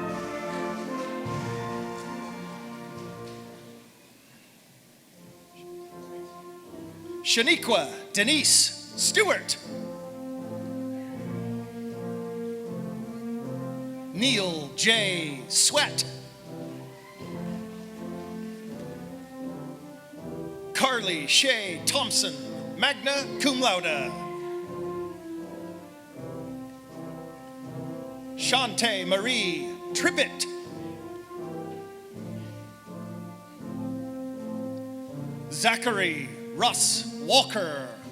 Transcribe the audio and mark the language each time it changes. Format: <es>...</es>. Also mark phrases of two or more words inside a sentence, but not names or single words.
<en>Shaniqua Denise Stewart. Neil J. Sweat. Carly Shea Thompson,</en> <la>magna cum laude.</la> <en>Shante Marie Trippett. Zachary Russ Walker.</en>